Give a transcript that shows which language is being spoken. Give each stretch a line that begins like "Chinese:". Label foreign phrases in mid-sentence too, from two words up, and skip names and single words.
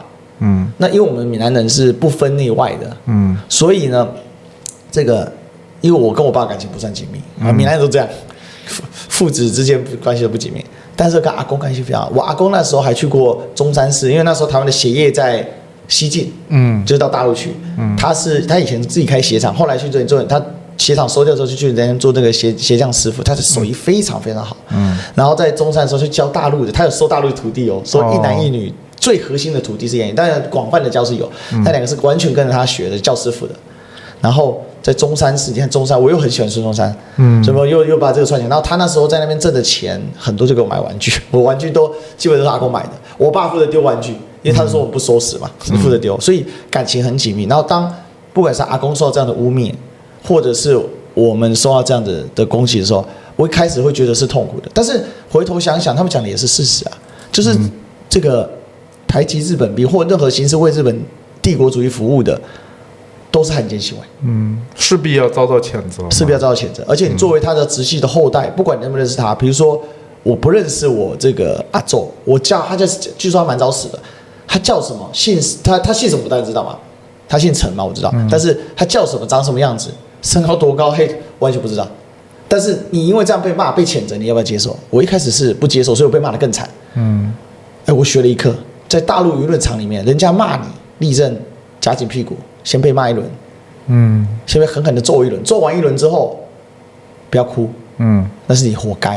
Chinese: 那因為我們閩南人是不分內外的，所以呢，這個因為我跟我爸感情不算緊密啊，閩南人都這樣，父子之間關係都不緊密。但是跟阿公關係非常好，我阿公那時候還去過中山市，因為那時候台灣的鞋業在西進，就是到大陸去，他以前自己開鞋廠，後來去做，他鞋廠收掉之後就去人家做那個鞋匠師傅，他的手藝非常非常好，然後在中山的時候去教大陸的，他有收大陸的徒弟哦，收一男一女，最核心的徒弟是演员，當然廣泛的教是有，那2個是完全跟着他學的，教師傅的，然後。在中山市，你看中山，我又很喜歡孫中山，所以我又把這個串起來。然後他那時候在那邊掙的錢很多，就給我買玩具，我玩具都基本都是阿公買的。我爸負責丟玩具，因為他說我不收拾嘛，你負責丟，所以感情很緊密。然後當不管是阿公受到這樣的污衊，或者是我們受到這樣的攻擊的時候，我一開始會覺得是痛苦的。但是回頭想想，他們講的也是事實啊，就是這個台籍日本兵或任何形式為日本帝國主義服務的。都是漢奸行為，勢必要遭到譴責，勢必要遭到譴責。而且你作為他的直系的後代，不管你認不認識他，比如說我不認識我這個阿祖，我叫他叫，據說他蠻早死的，他叫什麼姓他姓什麼，大家知道嗎？他姓陳嘛，我知道，但是他叫什麼，長什麼樣子，身高多高，嘿，完全不知道。但是你因為這樣被罵被譴責，你要不要接受？我一開始是不接受，所以我被罵得更慘。我學了一課，在大陸輿論場裡面，人家罵你，立正夾緊屁股。先被罵一輪，先被狠狠的揍一輪，揍完一輪之後，不要哭，那是你活該。